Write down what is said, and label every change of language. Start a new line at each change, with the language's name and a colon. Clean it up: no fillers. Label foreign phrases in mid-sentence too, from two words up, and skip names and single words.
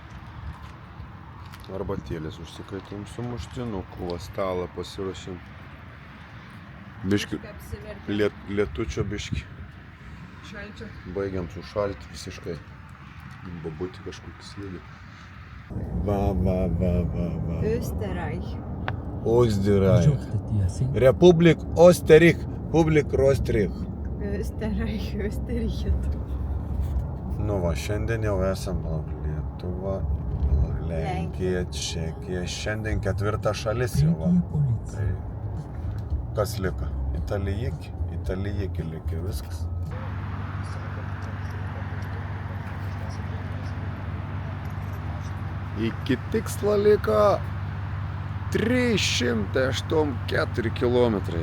Lithuanian: Arbatėlės užsikaitom su muštinuku, va stalą pasiruošim. Biški, lietučio biški. Šalčio. Baigiam sušalti visiškai. Babutį kažkokį slėdį. Va.
German: Österreich. Österreich. Republik Österreich. Publik Österreich. Österreich.
Lithuanian: Nu va, šiandien jau esam Lietuva, Lenkija, Čekija. Šiandien 4. šalis jau va. Tai kas liko? Italijiki likę viskas. Iki tikslo liko 384 kilometrai.